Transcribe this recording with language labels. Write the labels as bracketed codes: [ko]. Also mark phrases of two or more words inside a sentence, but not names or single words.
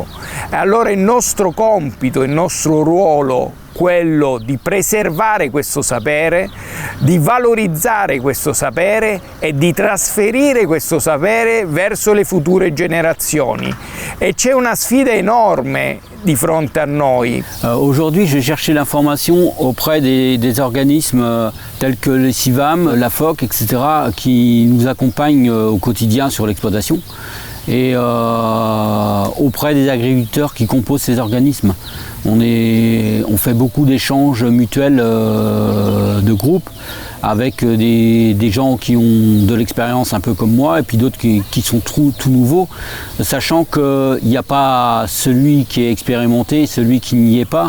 [it] E allora il nostro compito, il nostro ruolo, quello di preservare questo sapere, di valorizzare questo sapere e di trasferire questo sapere verso le future generazioni. E c'è una sfida enorme di fronte a noi. [fr] Aujourd'hui, j'ai cherché l'information auprès des organismes tels que le CIVAM, la FOC, etc., qui nous accompagnent au quotidien sur l'exploitation, et auprès des agriculteurs qui composent ces organismes. On fait beaucoup d'échanges mutuels de groupe avec des gens qui ont de l'expérience un peu comme moi et puis d'autres qui sont tout nouveaux, sachant qu'il n'y a pas celui qui est expérimenté, celui qui n'y est pas.